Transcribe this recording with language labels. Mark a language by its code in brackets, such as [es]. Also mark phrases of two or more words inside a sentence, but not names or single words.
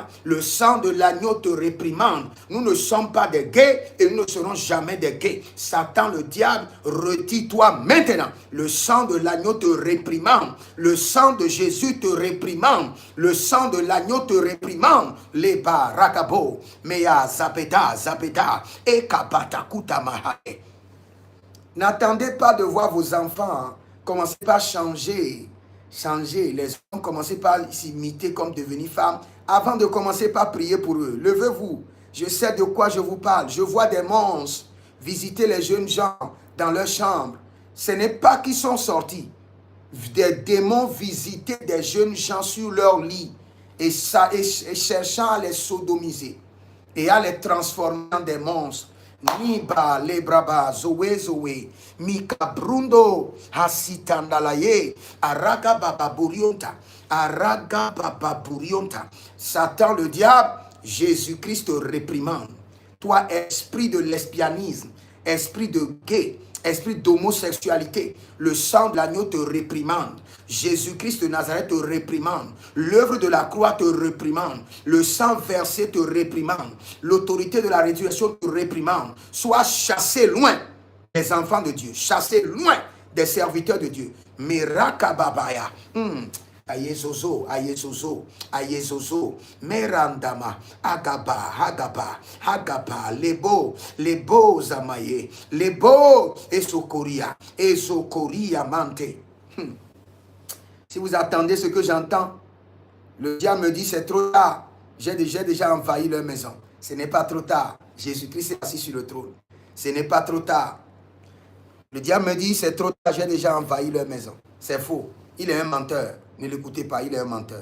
[fr] Le sang de l'agneau te réprimande. Nous ne sommes pas des gays et nous ne serons jamais des gays. Satan, le diable, retire-toi maintenant. Le sang de l'agneau te réprimande. Le sang de Jésus te réprimande. Le sang de l'agneau te réprimande. Leba, rakabo, mea, zapeta, et kapata kutamahae. N'attendez pas de voir vos enfants commencez par changer. Les hommes, commencez par s'imiter comme devenir femmes avant de commencer par prier pour eux. Levez-vous. Je sais de quoi je vous parle. Je vois des monstres visiter les jeunes gens dans leur chambre. Ce n'est pas qu'ils sont sortis. Des démons visitaient des jeunes gens sur leur lit et cherchant à les sodomiser et à les transformer en des monstres. Niba lebraba zoe zoe mika brundo hasitandalaye araga bababurionta araga bababurionta. Satan le diable, Jésus-Christ te réprimande. Toi, esprit de lesbianisme, esprit de gay, esprit d'homosexualité, le sang de l'agneau te réprimande. Jésus-Christ de Nazareth te réprimande. L'œuvre de la croix te réprimande. Le sang versé te réprimande. L'autorité de la résurrection te réprimande. Sois chassé loin des enfants de Dieu. Chassé loin des serviteurs de Dieu. Mirakababaya. Ayezozo, ayezozo, ayezozo, merandama, agaba, agaba, agaba, lebo, lebo zamaye, lebo, esokoria mante. Si vous attendez ce que j'entends, le diable me dit c'est trop tard, j'ai déjà envahi leur maison. Ce n'est pas trop tard, Jésus-Christ est assis sur le trône. Ce n'est pas trop tard. Le diable me dit c'est trop tard, j'ai déjà envahi leur maison. C'est faux, il est un menteur. Ne l'écoutez pas, il est un menteur.